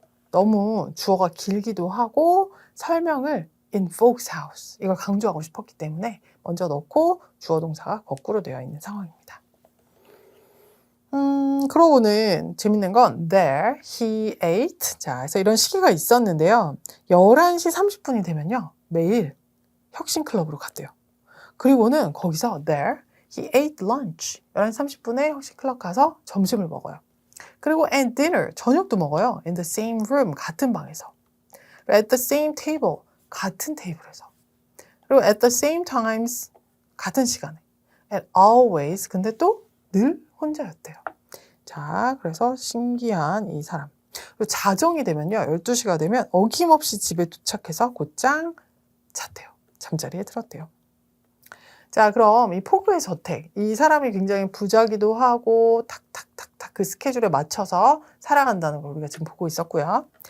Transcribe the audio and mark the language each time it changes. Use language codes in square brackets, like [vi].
[ko] 너무 주어가 길기도 하고 설명을 [en] in folks house [ko] 이걸 강조하고 싶었기 때문에 먼저 넣고 주어 동사가 거꾸로 되어 있는 상황입니다. 그러고는 재밌는 건 [en] there he ate. [ko] 자, 그래서 이런 시기가 있었는데요. 11시 30분이 되면요. 매일 혁신 클럽으로 갔대요. 그리고는 거기서 [en] there he ate lunch. [ko] 11시 30분에 혁신 클럽 가서 점심을 먹어요. 그리고 [en] and dinner [ko] 저녁도 먹어요. [en] in the same room [ko] 같은 방에서. [en] at the same table [ko] 같은 테이블에서. [en] 그리고 at the same times [ko] 같은 시간에. [en] and always [ko] 근데 또 늘 혼자였대요. 자, 그래서 신기한 이 사람. 그리고 자정이 되면요. 12시가 되면 어김없이 집에 도착해서 곧장 잤대요. 잠자리에 들었대요. 자, 그럼 이 포그의 저택. 이 사람이 굉장히 부자기도 하고 탁탁탁탁 그 스케줄에 맞춰서 살아간다는 걸 우리가 지금 보고 있었고요.